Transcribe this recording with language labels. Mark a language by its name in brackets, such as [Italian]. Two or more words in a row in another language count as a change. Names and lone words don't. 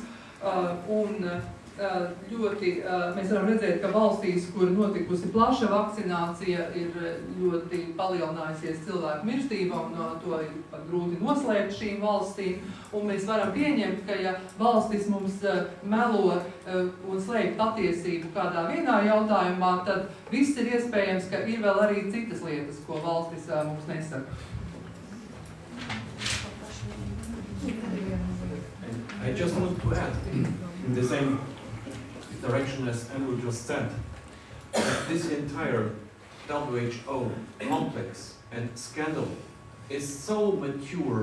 [Latvian] Un ļoti, mēs varam redzēt, ka valstīs, kur notikusi plaša vakcinācija, ir ļoti palielinājusies cilvēku mirstība, un to ir pat grūti noslēpt šīm valstīm. Un mēs varam pieņemt, ka ja valstis mums melo un slēp patiesību kādā vienā jautājumā, tad viss ir iespējams, ka ir vēl arī citas lietas, ko valstis mums nesaka. [English] I just want to add, in the same direction as Andrew just said, that this entire WHO complex and scandal is so mature,